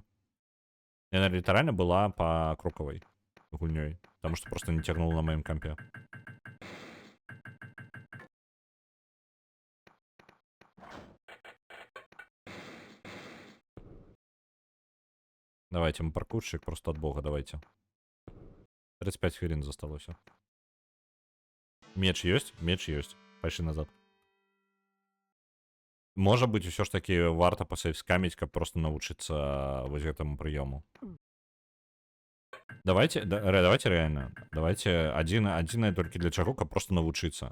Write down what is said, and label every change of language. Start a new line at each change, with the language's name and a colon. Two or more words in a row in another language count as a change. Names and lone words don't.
Belarusian: Яна літаральна была па крокавай гульнёй, таму што проста не цягнула на маім кампе.
Russian: Давайте, мы паркурщик просто от бога, давайте.
Belarusian: 35 хвилин засталося. Меч ёсць? Меч ёсць. Пайшлі назад. Можа быць, усё ж таки варта пасейвскаміць, каб просто навучыцца вось гэтаму прыёму.
Russian: Давайте реально.
Belarusian: Давайте адзінае толькі для чаго, каб просто навучыцца.